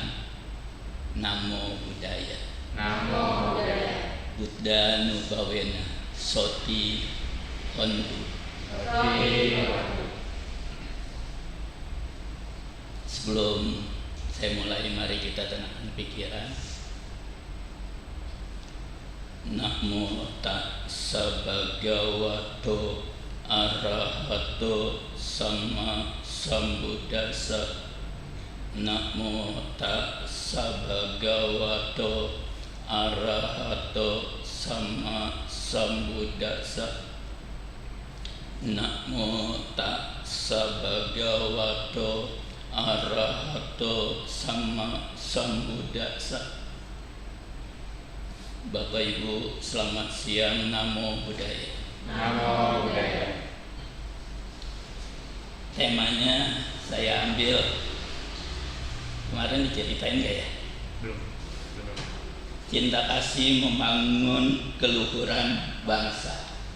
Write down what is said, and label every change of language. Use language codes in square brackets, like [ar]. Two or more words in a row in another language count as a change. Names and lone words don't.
[pi] Namo Buddhaya. Namo Buddhaya. Buddha Nubawena Soti Hontu. [id] Sebelum saya mulai, mari kita tenangkan pikiran. [pi] Namo tassa bhagavato arahato sama sambuddhassa. Namo tassa bhagavato arahato sama sambuddhassa. Namo tassa bhagavato arahato sama sambuddhassa. [id] Bapak Ibu, selamat siang. [pi] Namo Buddhaya. Namo Buddhaya. [id] Temanya saya ambil kemarin, diceritain gak ya? Belum. Cinta kasih membangun keluhuran bangsa.